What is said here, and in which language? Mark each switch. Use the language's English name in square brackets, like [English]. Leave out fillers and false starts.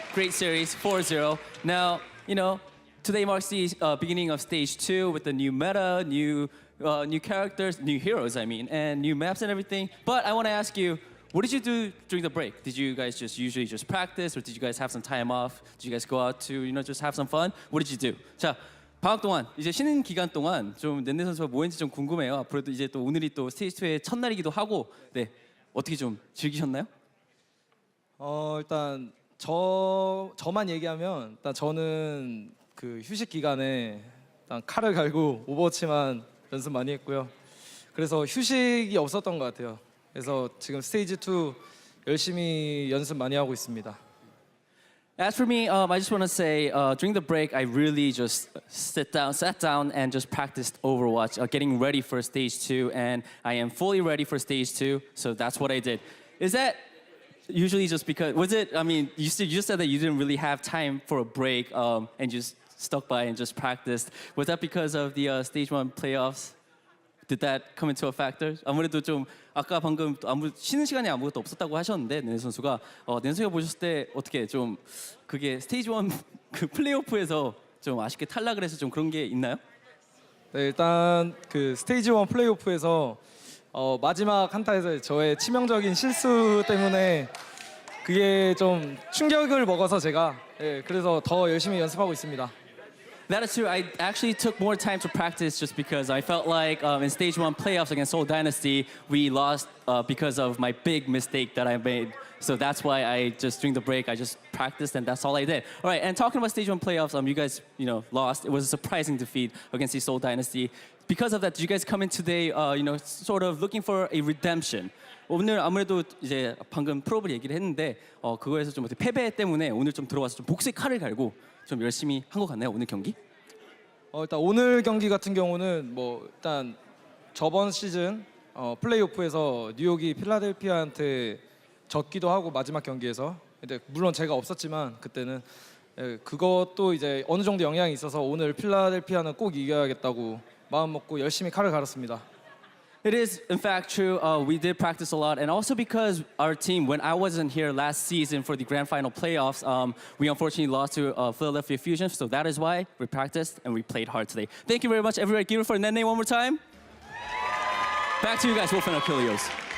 [English] Great series, 4-0. Now, you know, today marks the beginning of Stage 2 with the new meta, new characters, new heroes, I mean, and new maps and everything. But I want to ask you, what did you do during the break? Did you guys usually just practice, or did you guys have some time off? Did you guys go out to, you know, just have some fun? What did you do? [Korean] 자, 방학 동안, 이제 쉬는 기간 동안 좀 넨네 선수가 뭐 했는지 좀 궁금해요. 앞으로도 이제 또 오늘이 또 스테이지 2의 첫날이기도 하고, 네, 어떻게 좀 즐기셨나요? 일단 저만 얘기하면 일단 저는 그 휴식 기간에 일단 칼을 갈고 오버워치만 연습 많이 했고요. 그래서 휴식이 없었던 것 같아요. 그래서 지금 스테이지 2 열심히 연습 많이 하고 있습니다. [English] As for me, I just want to say, during the break, I really just sat down and just practiced Overwatch, getting ready for Stage 2, and I am fully ready for Stage 2, so that's what I did. Is that usually just because, was it, I mean, you just said that you didn't really have time for a break and just stuck by and just practiced. Was that because of the Stage 1 playoffs? Did that come into a factor? [Korean] 아무래도 좀 아까 방금 쉬는 시간이 아무것도 없었다고 하셨는데 네 선수가 네 선수가 보셨을 때 어떻게 좀 그게 스테이지 1 그 플레이오프에서 좀 아쉽게 탈락을 해서 좀 그런 게 있나요? 네, 일단 그 스테이지 1 플레이오프에서 마지막 한타에서 저의 치명적인 실수 때문에 그게 좀 충격을 먹어서 제가 그래서 더 열심히 연습하고 있습니다. [English] That is true. I actually took more time to practice just because I felt like in Stage 1 playoffs against Seoul Dynasty, we lost because of my big mistake that I made. So that's why I just, during the break, I just practiced and that's all I did. All right, and talking about Stage 1 playoffs, you guys, you know, lost. It was a surprising defeat against the Seoul Dynasty. Because of that, did you guys come in today, you know, sort of looking for a redemption? [Korean] 오늘 아무래도 이제 방금 프로브를 얘기를 했는데 그거에서 좀 어떻게 패배 때문에 오늘 좀 들어와서 좀 복수의 칼을 갈고 좀 열심히 한 것 같나요, 오늘 경기? 일단 오늘 경기 같은 경우는 뭐 일단 저번 시즌 플레이오프에서 뉴욕이 필라델피아한테 졌기도 하고 마지막 경기에서 근데 물론 제가 없었지만 그때는 그것도 이제 어느 정도 영향이 있어서 오늘 필라델피아는 꼭 이겨야겠다고 마음 먹고 열심히 칼을 갈았습니다. [English] It is, in fact, true. We did practice a lot. And also because our team, when I wasn't here last season for the grand final playoffs, we unfortunately lost to Philadelphia Fusion. So that is why we practiced and we played hard today. Thank you very much, everybody. Give it for Nene one more time. Back to you guys, Wolfenoculios.